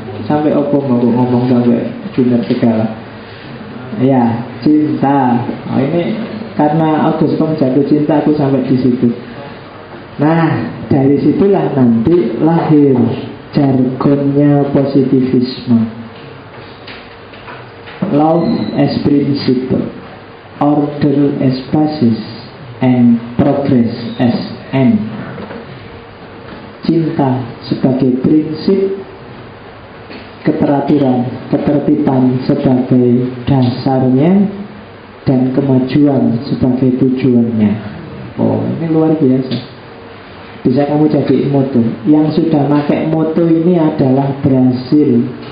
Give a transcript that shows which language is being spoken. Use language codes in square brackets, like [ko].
[id] Sampai opo mau ngomong sampai Junaid segala. Ya, cinta. Ini karena aku suka jatuh cinta, aku sampai di situ. Nah, dari situlah nanti lahir jargonnya positivisme. [en] Love as principle, order as basis, and progress as end. [id] Cinta sebagai prinsip, keteraturan, ketertiban sebagai dasarnya, dan kemajuan sebagai tujuannya. Oh, ini luar biasa. bisa kamu jadi moto. Yang sudah pakai moto ini adalah Brasil.